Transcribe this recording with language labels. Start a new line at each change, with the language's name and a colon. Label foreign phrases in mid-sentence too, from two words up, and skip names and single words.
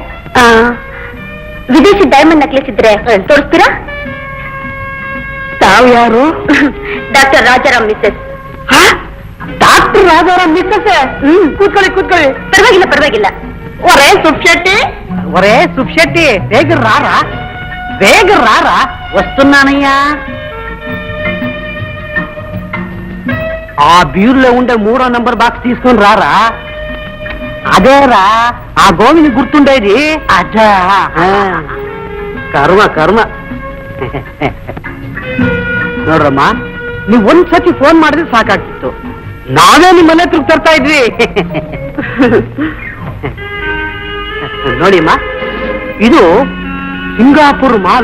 Kannada: ವಿದೇಶಿ
English: diamond necklace
Kannada: ಇದ್ರೆ ತೋರಿಸ್ತೀರಾ? ತಾವು ಯಾರು? ಡಾಕ್ಟರ್ ರಾಜಾರಾಮ್ ಮಿಸ್ಸಸ್. ಡಾಕ್ಟರ್ ರಾಜಾರಾಮ್ ಮಿಸ್ಸಸ್? ಕೂತ್ಕೊಳ್ಳಿ. ಪರವಾಗಿಲ್ಲ.
Telugu: ఒరే సుబ్శెట్టి, బేగ రార వస్తున్నానయ్య. ఆ బీరులో ఉండే 3వ నంబర్ బాక్స్ తీసుకొని రారా. అదేరా ఆ గోవిని గుర్తుండేది. అజ్జా,
Kannada: ಕರ್ಮ ನೋಡ್ರಮ್ಮ, ನೀವು ಒಂದ್ಸತಿ ಫೋನ್ ಮಾಡಿದ್ರೆ ಸಾಕಾಗ್ತಿತ್ತು. ನಾವೇ ನಿಮ್ಮನೆ ಹತ್ರ ತರ್ತಾ ಇದ್ವಿ. ನೋಡಿಮ್ಮ, ಇದು ಸಿಂಗಾಪುರ್ ಮಾಲು.